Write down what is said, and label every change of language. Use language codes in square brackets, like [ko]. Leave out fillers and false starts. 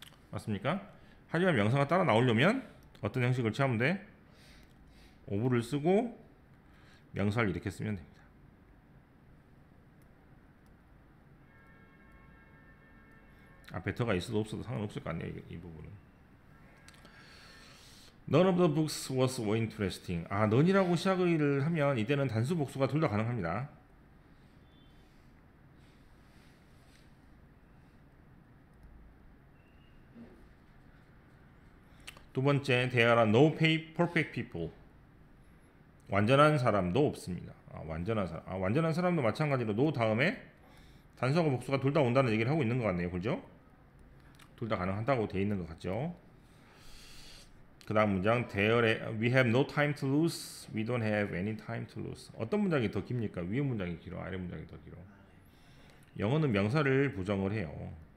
[ko] 맞습니까? 하지만 명사가 따라 나오려면 어떤 형식을 취하면 돼? 오브를 쓰고 명사를 이렇게 쓰면 됩니다. better가 있어도 없어도 상관없을 거 아니에요. 이 부분은. [en] None of the books was so interesting. [ko] none이라고 시작을 하면 이때는 단수 복수가 둘 다 가능합니다. 두 번째, [en] there are no perfect people. [ko] 완전한 사람도 없습니다. 완전한 사람도 마찬가지로 no 다음에 단수하고 복수가 둘 다 온다는 얘기를 하고 있는 것 같네요. 그죠? 둘 다 가능하다고 돼 있는 것 같죠? 그 다음 문장 [en] we have no time to lose, we don't have any time to lose. [ko] 어떤 문장이 더 깁니까? 위에 문장이 길어, 아래 문장이 더 길어? 영어는 명사를 부정을 해요.